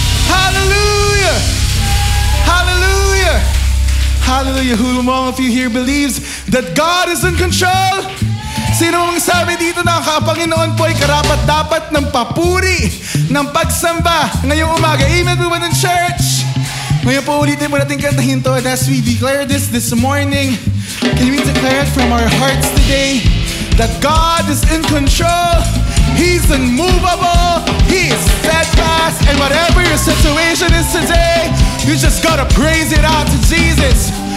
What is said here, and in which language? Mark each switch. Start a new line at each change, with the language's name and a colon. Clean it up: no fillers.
English: Hallelujah. Hallelujah. Hallelujah. Who among of you here believes that God is in control?
Filipino: Sino ang sabi dito na Kapanginoon po ay karapat-dapat ng papuri, ng pagsamba ngayong umaga? Amen po ba ng church? Ngayon po ulitin po natin kantahin to,
English: and as we declare this morning, can we declare it from our hearts today that God is in control? He's unmovable, He is steadfast, and whatever your situation is today, you just gotta praise it out to Jesus.